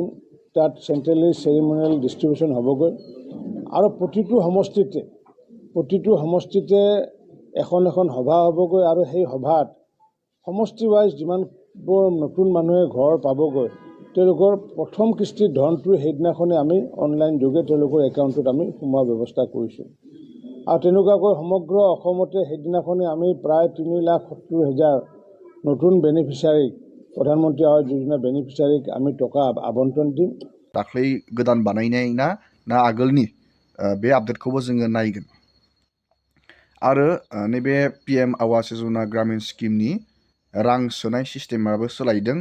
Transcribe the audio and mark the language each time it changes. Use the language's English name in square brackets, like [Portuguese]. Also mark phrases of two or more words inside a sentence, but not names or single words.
[Assamese] তাত [English] centrally ceremonial distribution [Assamese] হ'বগৈ আৰু প্ৰতিটো সমষ্টিতে এখন সভা হ'বগৈ আৰু সেই সভাত সমষ্টি ৱাইজ যিমানবোৰ নতুন মানুহে ঘৰ পাবগৈ তেওঁলোকৰ প্ৰথম কিস্তিৰ ধনটো সেইদিনাখনে আমি অনলাইন যোগে তেওঁলোকৰ একাউণ্টত আমি সোমোৱাৰ ব্যৱস্থা কৰিছোঁ। আৰু তেনেকুৱাকৈ সমগ্ৰ অসমতে সেইদিনাখনে আমি প্ৰায় 3,70,000 নতুন বেনিফিচিয়াৰীক प्रधानमंत्री आवास योजना বেনিফিচিয়াৰীক আমি টকা আবণ্টন দিম। [Bodo] दाख्लै गोदान बानायनाय ना आगोलनि बे आपडेटखौबो जोङो नायगोन। आरो नैबे PM आवास योजना ग्रामीण स्किमनि रां सोनाय सिस्टेमाबो सोलायदों।